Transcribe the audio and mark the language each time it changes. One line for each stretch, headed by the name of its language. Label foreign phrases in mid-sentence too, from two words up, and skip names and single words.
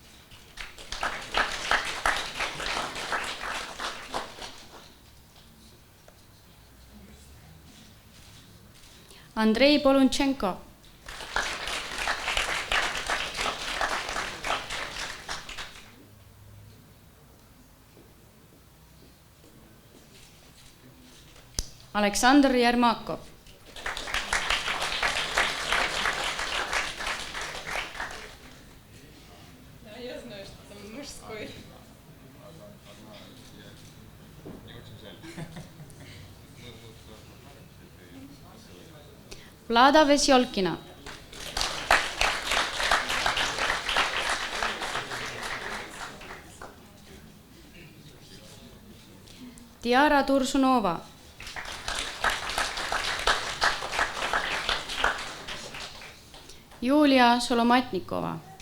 Russian: Andrei Polunchenko. Aleksandr Jermakov. Я знаю, что там мужской. Vlada Vesjolkina. Tiara Tursunova. Julia Solomatnikova.